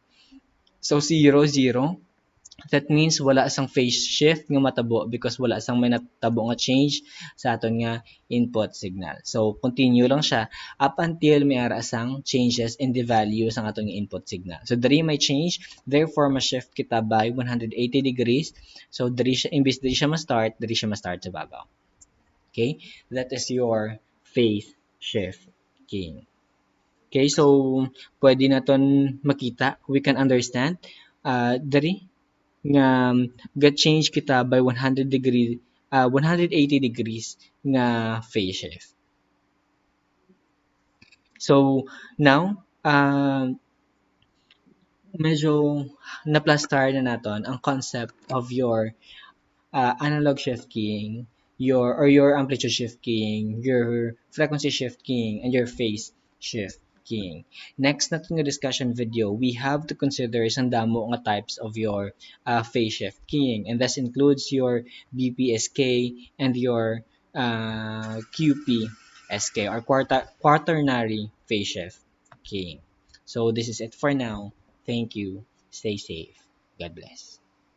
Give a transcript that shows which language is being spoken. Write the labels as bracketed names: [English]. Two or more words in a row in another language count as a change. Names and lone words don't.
[Hiligaynon] So 0, 0, that means wala sang [English] phase shift [Hiligaynon] nga matabo because wala sang may natabo nga change sa aton nga [English] input signal. [Hiligaynon] So continue lang siya [English] up until [Hiligaynon] may ara sang [English] changes in the value [Hiligaynon] sa aton nga [English] input signal. [Hiligaynon] So diri may change, therefore ma-shift kita by 180 degrees. So diri siya imbis diri siya ma-start, diri siya ma-start sa babaw. Okay? [English] That is your phase shift keying. [Hiligaynon] Okay, so pwede naton makita, [English] we can understand [Hiligaynon] diri nga ga-change kita by 180 degrees nga [English] phase shift. So now [Hiligaynon] medyo na-plaster na naton ang [English] concept of your analog shift keying, your amplitude shift keying, your frequency shift keying, and your phase shift keying. Next [Hiligaynon] natin nga [English] discussion video, we have to consider [Hiligaynon] isang damo nga [English] types of your phase shift keying, and this includes your BPSK and your QPSK or quaternary phase shift keying. So this is it for now. Thank you. Stay safe. God bless.